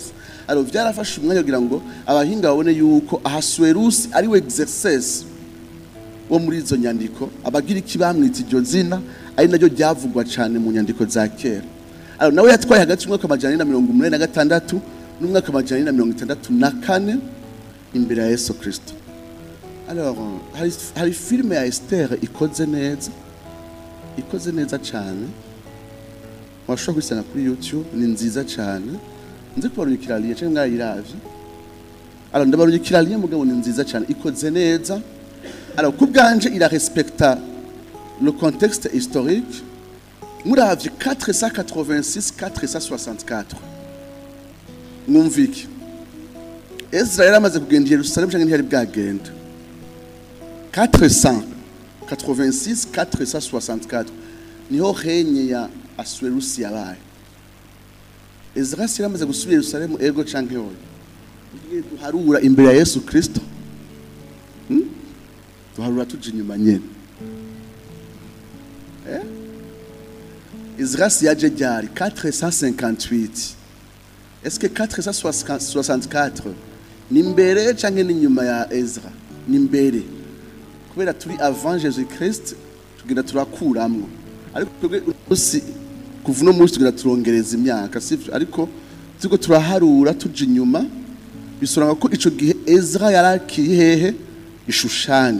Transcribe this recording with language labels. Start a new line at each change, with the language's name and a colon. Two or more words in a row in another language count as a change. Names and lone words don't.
Rundi: Alors vyarafashe umwanya kugira ngo abahinga babone yuko Ahasuerus ari we Xerxes wo muri izo nyandiko. Abagiriki bamwita iryo zina ari naryo ryavugwa cyane mu nyandiko za kera. Alors nawe yatwaye hagati y'umwaka 486 n'umwaka 464 imbere ya Yesu Kristo. Alors hari filime ya Esther ikoze neza cyane, washobora kuyisanga kuri YouTube, ni nziza cyane. Nzi kubarungikira liye cyangwa mwayiravye. Alors ndabarungikira liye mugabo ni nziza cyane, ikoze neza. Alors kubwanje ira respecta
French: le contexte historique.
Rundi: Muravye 486 464 mwumviki Ezra yaramaze kugenda Yerusalemu cyangwa ntiyari bwagenda. 486 464 niho henye ya Ahasuerus yabaye. Ezra yaramaze gusubira Yerusalemu ego canke hoyo duharura imbere ya Yesu Kristo. Duharura tuje inyuma nyene. Ezra yaje ryari 458.
French: Est-ce que
Rundi: 464 ni mbere canke ni nyuma ya Ezra? Ni mbere. Kubera turi
French: avant Jésus Christ
Rundi: tugenda turakuramwo. Ariko twebwe usi kuva no muri tugenda turongereza imyaka sivyo, ariko tuko turaharura tuje inyuma bisoranga ko ico gihe Ezra yarakiri hehe Ishushani.